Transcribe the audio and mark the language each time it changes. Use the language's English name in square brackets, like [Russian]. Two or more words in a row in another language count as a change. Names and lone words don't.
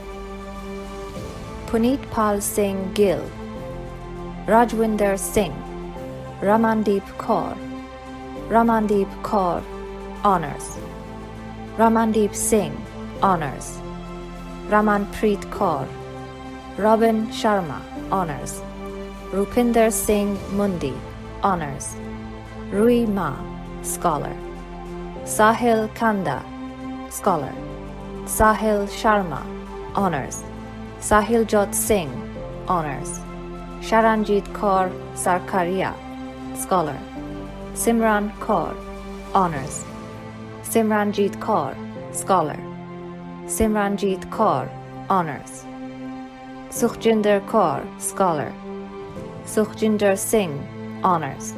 [English] Puneet Pal Singh Gill. Rajwinder Singh. Ramandeep Kaur. Ramandeep Kaur, Honours. Ramandeep Singh, Honours. Ramanpreet Kaur. Robin Sharma, Honours. Rupinder Singh Mundi, Honours. Rui Ma, Scholar. Sahil Kanda, Scholar. Sahil Sharma, Honours. Sahil Jot Singh, Honours. Sharanjit Kaur Sarkaria, Scholar. Simran Kaur, Honours. Simranjit Kaur, Scholar. Simranjit Kaur, Honours. Sukhjinder Kaur, Scholar. Sukhjinder Singh, Honours.